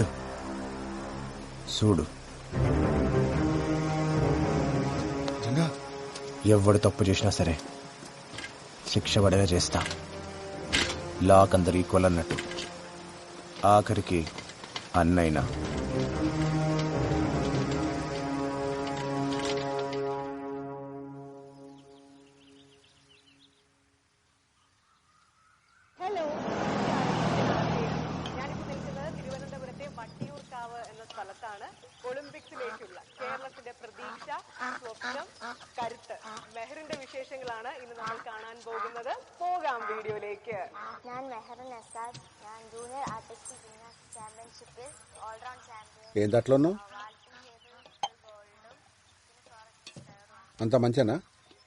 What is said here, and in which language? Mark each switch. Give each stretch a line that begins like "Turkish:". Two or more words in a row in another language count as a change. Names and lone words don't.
Telugu: చూడు, ఎవడు తప్పు చేసినా సరే శిక్ష పడేలా చేస్తా. లాక్ అందరు ఈక్వల్ అన్నట్టు. ఆఖరికి అన్నైనా.
Malayalam: തിരുവനന്തപുരത്തെ വട്ടിയൂർക്കാവ് എന്ന സ്ഥലത്താണ് ഒളിമ്പിക്സിലേക്കുള്ള കേരളത്തിന്റെ പ്രതീക്ഷ, സ്വപ്നം, കരുത്ത് മെഹറിന്റെ വിശേഷങ്ങളാണ് ഇന്ന് നമ്മൾ കാണാൻ പോകുന്നത്. പോകാം വീഡിയോയിലേക്ക്. ഞാൻ മെഹർ നസാദ്. ഞാൻ ജൂനിയർ ആർട്ടിസ്റ്റിക് ജിംനാസ്റ്റിക് ചാമ്പ്യൻഷിപ്പിൽ ഓൾറൗണ്ട് ചാമ്പ്യൻ.
Telugu: ఏం దాంట్లోనూ అంత మంచినా?